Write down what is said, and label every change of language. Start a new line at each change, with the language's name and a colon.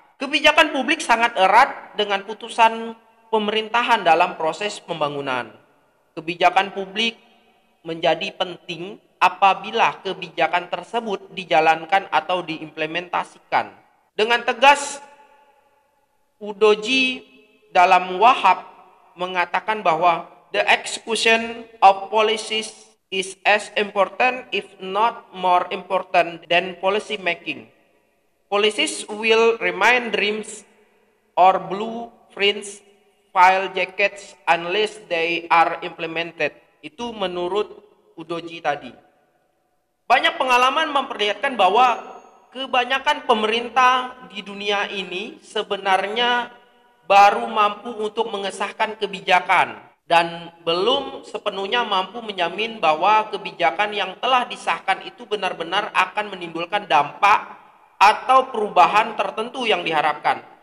Indonesian: Kebijakan publik sangat erat dengan putusan pemerintahan dalam proses pembangunan. Kebijakan publik menjadi penting apabila kebijakan tersebut dijalankan atau diimplementasikan. Dengan tegas, Udoji dalam Wahab mengatakan bahwa
English: The execution of policies is as important, if not more important, than policy making. Policies will remain dreams or blueprints, file jackets unless they are implemented.
Indonesian: Itu menurut Udoji tadi. Banyak pengalaman memperlihatkan bahwa kebanyakan pemerintah di dunia ini sebenarnya baru mampu untuk mengesahkan kebijakan dan belum sepenuhnya mampu menjamin bahwa kebijakan yang telah disahkan itu benar-benar akan menimbulkan dampak atau perubahan tertentu yang diharapkan.